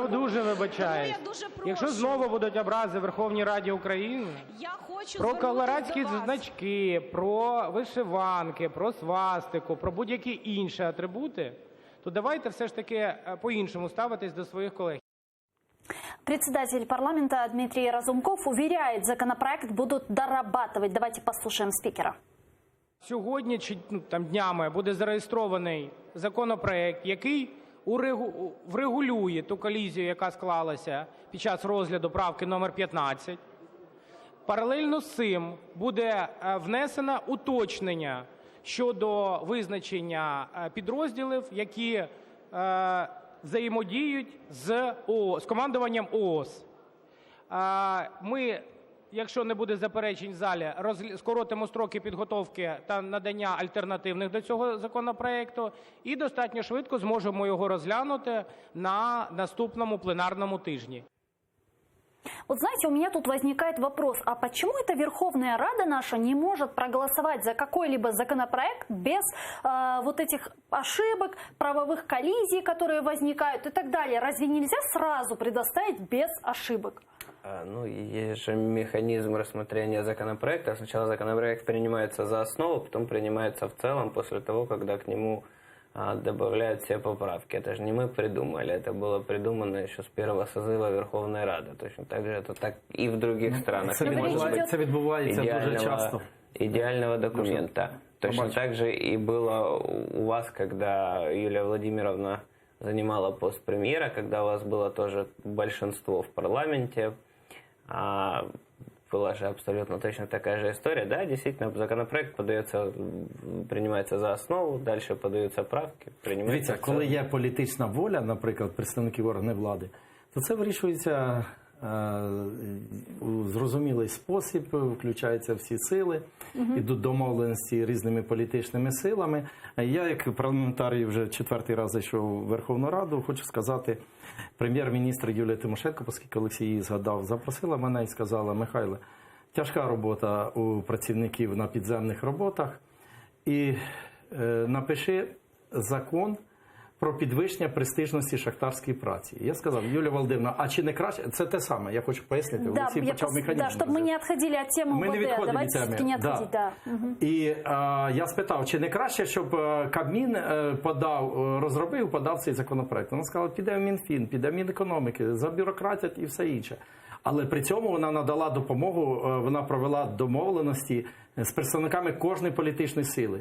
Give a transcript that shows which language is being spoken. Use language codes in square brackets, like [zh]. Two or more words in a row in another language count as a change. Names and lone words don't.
[uk] закону. дуже вибачаюсь. Тому я дуже прошу. Якщо знову будуть образи в Верховній Раді України Я хочу про звернутися колорадські до вас. значки, про вишиванки, про свастику, про будь-які інші атрибути, то давайте все ж таки по-іншому ставитись до своїх колег. [ru] Председатель парламента Дмитрий Разумков уверяет, законопроект будут дорабатывать. Давайте послушаем спикера. Сьогодні чи днями буде зареєстрований законопроект, який врегулює ту колізію, яка склалася під час розгляду правки номер 15. Паралельно з цим буде внесено уточнення щодо визначення підрозділів, які взаємодіють з командуванням ООС. Ми, якщо не буде заперечень в залі, скоротимо строки підготовки та надання альтернативних до цього законопроекту і достатньо швидко зможемо його розглянути на наступному пленарному тижні. Вот знаете, у меня тут возникает вопрос, а почему эта Верховная Рада наша не может проголосовать за какой-либо законопроект без вот этих ошибок, правовых коллизий, которые возникают и так далее? Разве нельзя сразу предоставить без ошибок? Ну, есть же механизм рассмотрения законопроекта. Сначала законопроект принимается за основу, потом принимается в целом после того, когда к нему добавляют все поправки. Это же не мы придумали, это было придумано еще с первого созыва Верховной Рады. Точно так же это так и в других странах. [uk] Це відбувається дуже часто. [ru] Идеального документа. Точно так же и было у вас, когда Юлия Владимировна занимала пост премьера, когда у вас было тоже большинство в парламенте. Была же абсолютно точно такая же история. Да, действительно, законопроект принимается за основу, дальше подаються правки, принимается. [uk] Дивіться, коли є політична воля, наприклад, представників органів влади, то це вирішується у зрозумілий спосіб, включаються всі сили, ідуть домовленості різними політичними силами. Я, як парламентарій, вже 4-й раз зайшов у Верховну Раду, хочу сказати, прем'єр-міністр Юлія Тимошенко, оскільки Олексій її згадав, запросила мене і сказала: Михайле, тяжка робота у працівників на підземних роботах, і напиши закон про підвищення престижності шахтарської праці. Я сказав: Юлія Володимирівна, а чи не краще? Це те саме, я хочу пояснити. [ru] Да, [uk] Олексій почав механізм. [ru] Да, чтобы мы не отходили от темы [uk] Ми не [ru] УВД. [uk] відходимо від [ru] Давайте все-таки не [uk] теми. [ru] отходить. Да. [uk] І я спитав, чи не краще, щоб Кабмін подав цей законопроект. Вона сказала: піде в Мінфін, піде в Мінекономіки, забюрократять і все інше. Але при цьому вона надала допомогу, вона провела домовленості з представниками кожної політичної сили.